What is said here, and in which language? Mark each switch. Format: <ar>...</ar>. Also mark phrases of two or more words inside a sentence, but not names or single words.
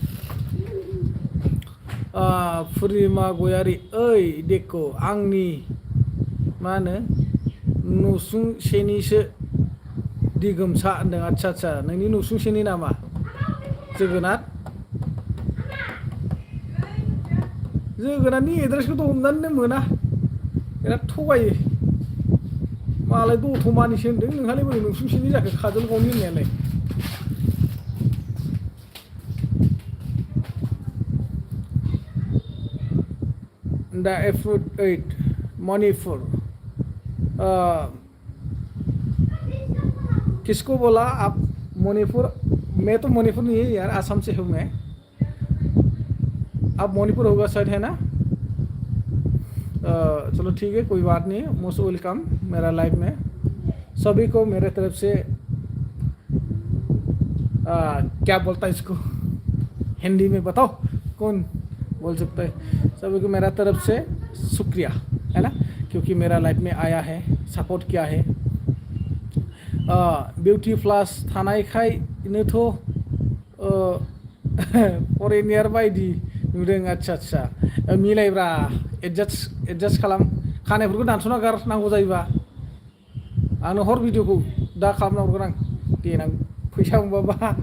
<brx>पुर्निमा गयारि ओइ देख' आंनि मा होनो नसुंसेनिसो दिगोमसा होनदों आच्छा नोंनि नसुंसेनि नामा जोगोनारनि एड्रेसखौथ' हमनानै मोना बिराद थगायो मालाय दतमानिसो होनदों नोंहालाय बोरै नसुंसेनि जाखो काजलगावनि होननायालाय</brx> <hi>दा एफ्रुट 8 मणिपुर किसको बोला आप मणिपुर मैं तो मणिपुर नहीं है यार आसाम से हूँ मैं आप मणिपुर होगा शायद है ना चलो ठीक है कोई बात नहीं</hi> <en>most welcome</en> <hi>मेरा लाइव में सभी को मेरे तरफ से क्या बोलता है इसको हिंदी में बताओ कौन बोल सकता है सभी को मेरा तरफ से शुक्रिया है ना क्योंकि मेरा लाइफ में आया है सपोर्ट किया है</hi> <brx>बिउटि प्लास थानायखायनोथ' फरेनियार बायदि नुदों आच्छा मिलायब्रा एडजास्ट खालाम खानायफोरखौ दानस'ना गार नांगौ जायोबा आंनो हर भिडिअखौ दा खालामना हरगोन आं देनां फैसा मोनबाबा</brx>